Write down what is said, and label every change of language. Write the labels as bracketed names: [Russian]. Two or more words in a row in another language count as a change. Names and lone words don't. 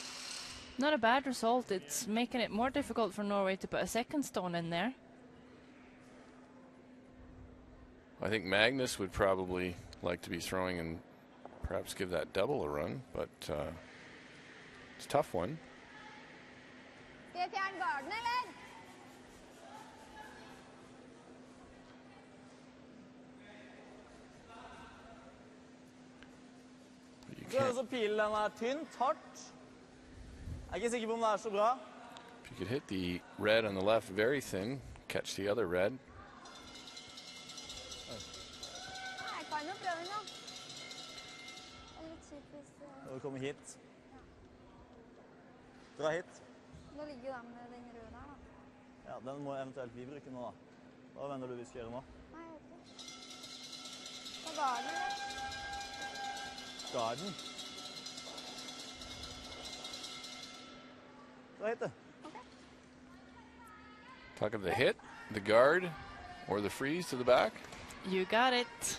[English] not a bad result. It's making it more difficult for Norway to put a second stone in there. I think Magnus would probably like to be throwing and perhaps give that double a run, but it's a tough one. [Norwegian] Så pilen tynt, hardt. Jeg ikke sikker på om det så bra. [English] If you could hit the red on the left very thin, catch the other red. [Norwegian] Jeg kan jo prøve nå. Det litt kjipt Når du kommer hit. Dra hit. Nå ligger jo den røde der, da. Ja, den må eventuelt vi bruke nå, da. Hva mener du vi skal gjøre nå? Nei, jeg vet ikke. Hva var det? Garden. Dra hit, du. Okay. [English] Talk of the hit, the guard, or the freeze to the back. You got it.